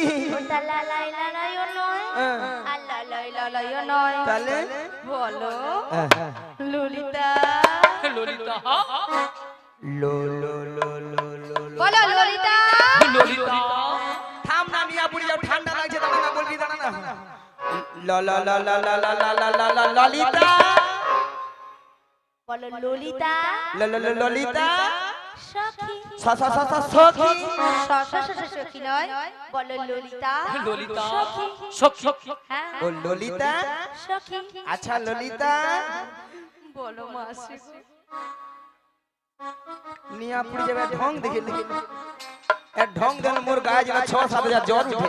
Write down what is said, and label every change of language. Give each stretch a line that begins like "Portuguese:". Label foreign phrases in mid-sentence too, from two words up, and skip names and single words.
Bangla: ওটা লালাই লালাই ও নয় আর লালাই লালাই ও নয়, তাহলে বলো ললিতা। ললিতা লো লো লো লো লো লো। বলো ললিতা। ললিতা থাম না মিয়া পুড়ে যাও, ঠান্ডা লাগছে, দাঁড়া না বলবি, দাঁড়া না। ল ল ল ল ল ল ল ল ল ললিতা। বলো ললিতা। ল ল ল ললিতা। সখী স স স স সখী। সখী নয়, বলো ললিতা। ললিতা সখী সখী। হ্যাঁ ও ললিতা। সখী। আচ্ছা ললিতা বলো মাসি। নিয়া পুড়ে যাবে ঢং দেখে এর ঢং দেন মোর গায়ে যেন ৬-৭ জ্বর উঠে।